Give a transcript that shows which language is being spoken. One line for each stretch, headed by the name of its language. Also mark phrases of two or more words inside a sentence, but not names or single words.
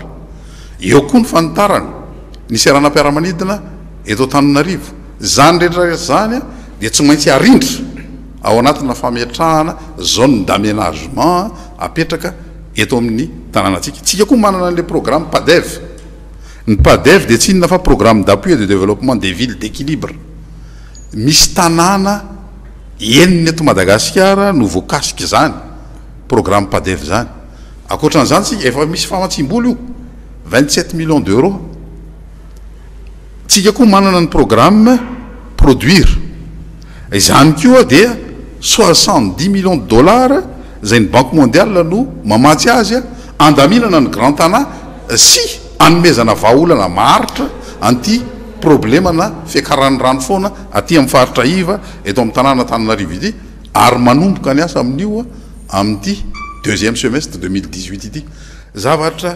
Malagasy: Eo koa ny fanitarana ny seranam-piaramanidina eto Antananarivo zany rehetra zany dia tsy maintsy arindra ao anatina fametrahana
French: zone d'aménagement
Malagasy: apetraka eto amin'ny tanànatsika. Tsika koa manana
French: le programme
Malagasy: PADEV. Ny PADEV dia tsy inona fa
French: programme d'appui et de développement des villes d'équilibre.
Malagasy: Misy tanàna enina eto Madagasikara no voakasika zany programme PADEV zany. Akoatran'izany tsika efa misy famatsim-bola io 27
French: millions d'euros.
Malagasy: Tsika koa manana ny programme produire izany koa dia 70
French: millions de dollars
Malagasy: zay ny
French: Banque mondiale
Malagasy: no mamatsy azy andaminana ny grand tanà sy anomezana vahaolana maharitra anty problemana fiakaran'ny rano foana aty amin'ny faritra iva eto amin'ny tanàna Antananarivo ity ary manomboka ny asa amin'io amin'ity
French: 2e semestre
Malagasy: 2018 ity zavatra